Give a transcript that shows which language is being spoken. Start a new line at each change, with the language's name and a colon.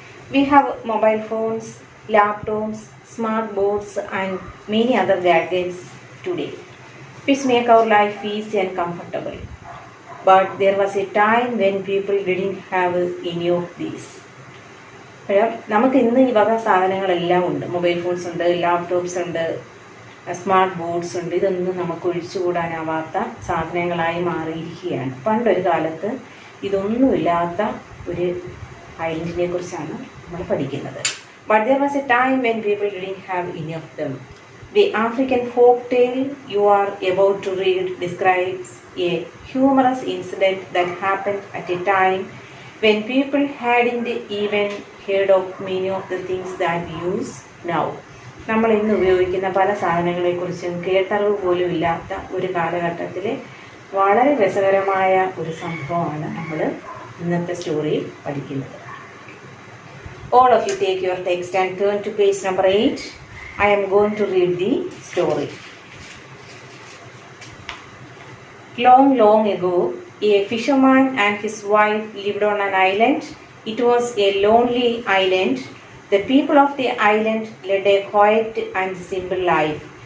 English: We have mobile phones, laptops, smart boards and many other gadgets today, which make our life easy and comfortable. But there was a time when people didn't have any of these.
Malayalam: നമുക്ക് ഇന്ന് ഈ വക സാധനങ്ങളെല്ലാം ഉണ്ട്. Mobile phones ഉണ്ട്, laptops ഉണ്ട്, smart boards ഉണ്ട്. ഇതൊന്നും നമുക്ക് ഒഴിച്ചുകൂടാനാവാത്ത സാധനങ്ങളായി മാറിയിരിക്കുകയാണ്. പണ്ടൊരു കാലത്ത് ഇതൊന്നുമില്ലാത്ത ഒരു ഐലൻഡിനെ കുറിച്ചാണ് നമ്മൾ പഠിക്കുന്നത്.
English: But there was a time when people didn't have any of them. The African folk tale you are about to read describes a humorous incident that happened at a time when people hadn't even heard of many of the things that we use now.
Malayalam: നമ്മൾ ഇന്ന് ഉപയോഗിക്കുന്ന പല സാധനങ്ങളെക്കുറിച്ചും കേട്ടറിവ് പോലും ഇല്ലാത്ത ഒരു കാലഘട്ടത്തിൽ വളരെ രസകരമായ ഒരു സംഭവമാണ് നമ്മൾ ഇന്നത്തെ സ്റ്റോറിയിൽ പഠിക്കുന്നത്.
English: All of you take your text and turn to page number 8. I am going to read the story. Long, long ago, a fisherman and his wife lived on an island. It was a lonely island. The people of the island led a quiet and simple life.